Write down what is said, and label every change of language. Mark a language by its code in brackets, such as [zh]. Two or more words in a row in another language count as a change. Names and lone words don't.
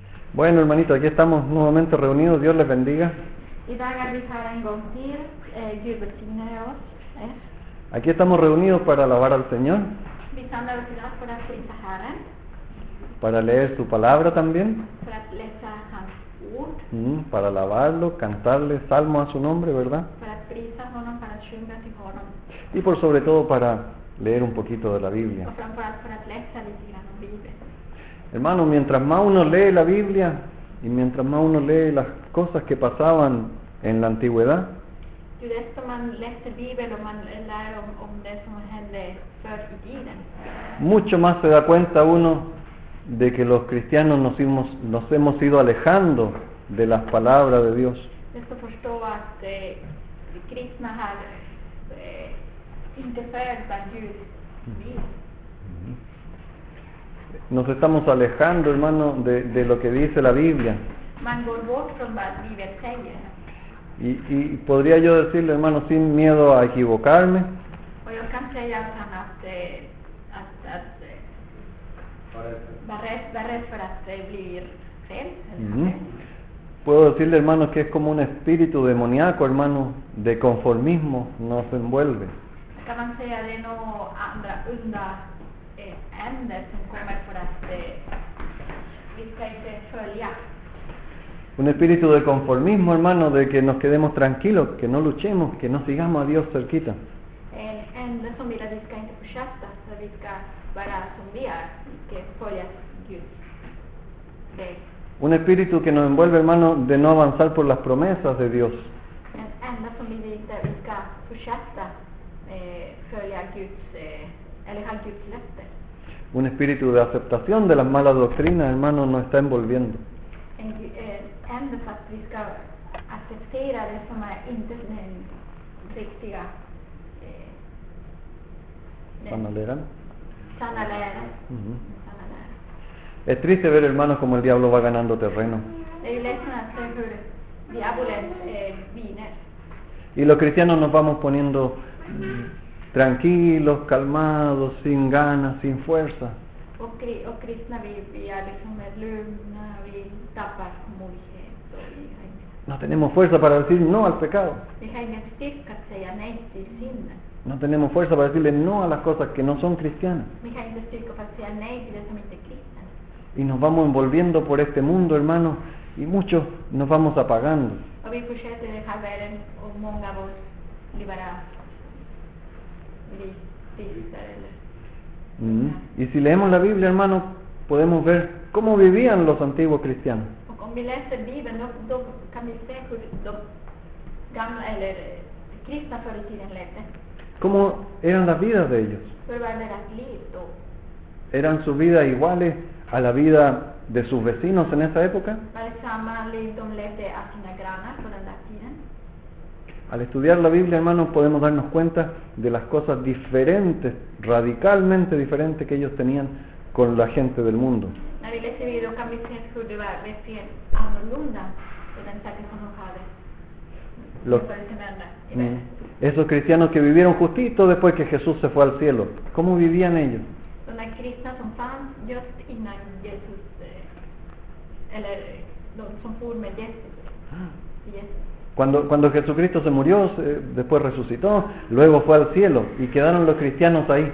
[es] Bueno, hermanito, aquí estamos nuevamente reunidos. Dios les bendiga. [sv] Idag är vi här en gång till. Gud välsigne oss. [es] Aquí estamos reunidos para alabar al Señor, [sv] Vi samlar oss idag för att prisa Herren, [es] para leer su palabra también, [sv] för att läsa hans ord, [es] para alabarlo, cantarle salmos a su nombre, ¿verdad? [sv] för att prisa honom, för att sjunga till honom [es] Y por sobre todo para leer un poquito de la Biblia. [sv] och framförallt för att läsa lite grann om Bibeln. [es] Hermano, mientras más uno lee la Biblia y mientras más uno lee las cosas que pasaban en la antigüedad, [sv] Ju desto man läser Bibeln och man lär om det som hände förr i tiden, [es] mucho más se da cuenta uno de que los cristianos nos hemos ido alejando de las palabras de Dios. [sv] desto förstå att kristna har inte följt vad Gud vill. [es] Nos estamos alejando, hermano, de lo que dice la Biblia. [sv] Man går bort från vad Bibeln säger. [es] Y podría yo decirle, hermano, sin miedo a equivocarme, [sv] Och jag kan säga utan att vara rädd för att det blir fel. [es] puedo decirle, hermano, que es como un espíritu demoníaco, hermano, de conformismo, nos envuelve. [sv] Kan man säga det är några andra onda ämnen som kommer för att vi ska inte följa. [es] Un espíritu de conformismo, hermano, de que nos quedemos tranquilos, que no luchemos, que no sigamos a Dios cerquita. [sv] En enda som vill att vi ska inte försätta, så vi ska vara som vi är, vi ska följa Gud. [es] Un espíritu que nos envuelve, hermano, de no avanzar por las promesas de Dios. [sv] En enda som vill inte att vi ska försätta följa Guds, eller ha Guds löfte. [es] Un espíritu de aceptación de las malas doctrinas, hermano, nos está envolviendo. [sv] Enda för att vi ska acceptera det som är inte den riktiga [es] ¿Van a leer? [sv] sanna läran. Sanna läran. [es] Es triste ver, hermanos, como el diablo va ganando terreno. [sv] Det är ju ledsen att se hur djävulen vinner. [es] Y los cristianos nos vamos poniendo tranquilos, calmados, sin ganas, sin fuerza. [sv] Och kristna vi är liksom lugna, vi tappar modighet och [es] No tenemos fuerza para decir no al pecado. [sv] vi har ingen styrka att säga nej till synden. [es] No tenemos fuerza para decirle no a las cosas que no son cristianas. [sv] Vi har inte styrka för att säga nej till det som inte är kristen. [es] Y nos vamos envolviendo por este mundo, hermano, y muchos nos vamos apagando. [sv] Och vi fortsätter den här världen och många av oss blir bara tystar eller [es] Y si leemos la Biblia, hermano, podemos ver cómo vivían los antiguos cristianos. [sv] Och om vi läser Bibeln då kan vi se hur de gamla eller kristna förr i tiden levde. [es] ¿Cómo eran las vidas de ellos? [sv] Hur var deras liv då? [es] ¿Eran sus vidas iguales a la vida de sus vecinos en esa época? [sv] Var det samma liv de levde av sina grannar på den där tiden? [es] Al estudiar la Biblia, hermanos, podemos darnos cuenta de las cosas diferentes, radicalmente diferentes que ellos tenían con la gente del mundo. [sv] När vi läser Bibeln kan vi se hur det var verkligen annorlunda på den sättet som de hade. [es] Esos cristianos que vivieron justito después que Jesús se fue al cielo, ¿cómo vivían ellos? [sv] De där kristna som fanns just innan Jesus, eller de som for med Jesus. [es] Cuando Jesucristo se murió, después resucitó, luego fue al cielo y quedaron los cristianos ahí.